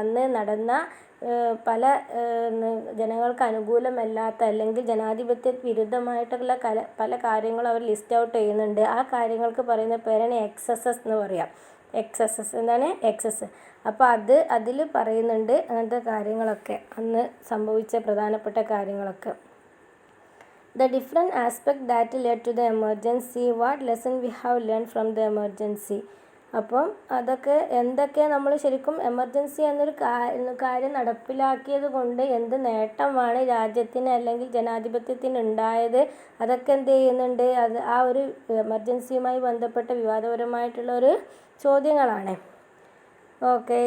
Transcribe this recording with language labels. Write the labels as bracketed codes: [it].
[ml] അന്ന് നടന്ന പല ജനങ്ങൾക്ക് അനുകൂലമല്ലാത്ത അല്ലെങ്കിൽ ജനാധിപത്യ വിരുദ്ധമായിട്ടുള്ള പല കാര്യങ്ങളും അവർ ലിസ്റ്റ് ഔട്ട് ചെയ്യുന്നുണ്ട്. ആ കാര്യങ്ങൾക്ക് പറയുന്ന പേരാണ് എക്സസസ് എന്ന് പറയാം. എക്സസസ് എന്താണ്, എക്സസ്. അപ്പോൾ അതിൽ പറയുന്നുണ്ട് അങ്ങനത്തെ കാര്യങ്ങളൊക്കെ, അന്ന് സംഭവിച്ച പ്രധാനപ്പെട്ട കാര്യങ്ങളൊക്കെ. [en] The different aspect that led to the emergency, what lesson we have learned from the emergency. [ml] അപ്പം അതൊക്കെ എന്തൊക്കെ നമ്മൾ ശരിക്കും എമർജൻസി എന്നൊരു കാര്യം നടപ്പിലാക്കിയത് കൊണ്ട് എന്ത് നേട്ടമാണ് രാജ്യത്തിന് അല്ലെങ്കിൽ ജനാധിപത്യത്തിന് ഉണ്ടായത്, അതൊക്കെ എന്ത് ചെയ്യുന്നുണ്ട്, അത് ആ ഒരു എമർജൻസിയുമായി ബന്ധപ്പെട്ട വിവാദപരമായിട്ടുള്ള ഒരു ചോദ്യങ്ങളാണ്. ഓക്കെ.